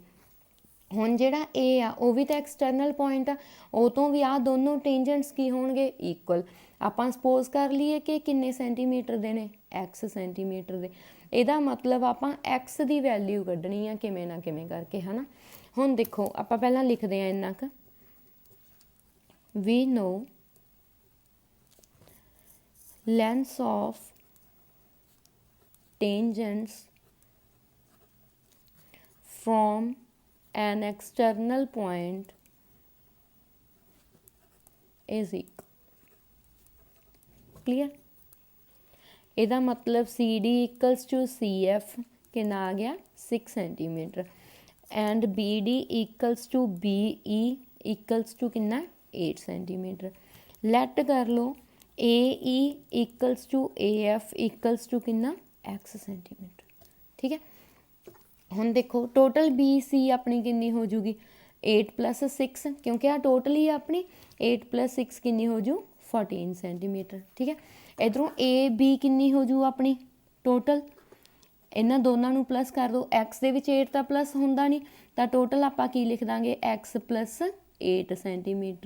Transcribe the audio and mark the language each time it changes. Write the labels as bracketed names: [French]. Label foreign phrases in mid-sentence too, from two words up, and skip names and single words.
[Punjabi] ਹੁਣ ਜਿਹੜਾ A ਆ ਉਹ ਵੀ ਤਾਂ [English] external point [Punjabi] ਆ, ਉਹ ਤੋਂ ਵੀ ਆਹ ਦੋਨੋਂ ਟੇਂਜੈਂਟਸ ਕੀ ਹੋਣਗੇ ਇਕੁਅਲ। ਆਪਾਂ ਸਪੋਜ਼ ਕਰ ਲਈਏ ਕਿ ਕਿੰਨੇ ਸੈਂਟੀਮੀਟਰ ਦੇ ਨੇ x ਸੈਂਟੀਮੀਟਰ ਦੇ, ਇਹਦਾ ਮਤਲਬ ਆਪਾਂ x ਦੀ ਵੈਲਿਊ ਕੱਢਣੀ ਆ ਕਿਵੇਂ ਨਾ ਕਿਵੇਂ ਕਰਕੇ, ਹੈ ਨਾ। ਹੁਣ ਦੇਖੋ ਆਪਾਂ ਪਹਿਲਾਂ ਲਿਖਦੇ ਹਾਂ ਇੰਨਾ ਕੁ, [English] we know lengths of tangents from an external point is equal। clear, [Punjabi] ਇਹਦਾ ਮਤਲਬ [English] CD equals to CF [Punjabi] ਕਿੰਨਾ ਆ ਗਿਆ 6 ਸੈਂਟੀਮੀਟਰ, ਐਂਡ [English] BD equals to BE equals to [Punjabi] ਕਿੰਨਾ 8 ਸੈਂਟੀਮੀਟਰ। ਲੈਟ ਕਰ ਲਓ [English] AE equals to AF equals to [Punjabi] ਕਿੰਨਾ x ਸੈਂਟੀਮੀਟਰ। ਠੀਕ ਹੈ, ਹੁਣ ਦੇਖੋ ਟੋਟਲ BC ਆਪਣੀ ਕਿੰਨੀ ਹੋ ਜੂਗੀ 8 + 6, ਕਿਉਂਕਿ ਆ ਟੋਟਲ ਹੀ ਆਪਣੀ 8 + 6 ਕਿੰਨੀ ਹੋ ਜੂ 14 ਸੈਂਟੀਮੀਟਰ। ਠੀਕ ਹੈ, ਇੱਧਰੋਂ AB ਕਿੰਨੀ ਹੋ ਜੂ ਆਪਣੀ ਟੋਟਲ, ਇਹਨਾਂ ਦੋਨਾਂ ਨੂੰ ਪਲੱਸ ਕਰ ਦਿਓ, x ਦੇ ਵਿੱਚ 8 ਤਾਂ ਪਲੱਸ ਹੁੰਦਾ ਨਹੀਂ, ਤਾਂ ਟੋਟਲ ਆਪਾਂ ਕੀ ਲਿਖ ਦਾਂਗੇ x + 8 ਸੈਂਟੀਮੀਟਰ।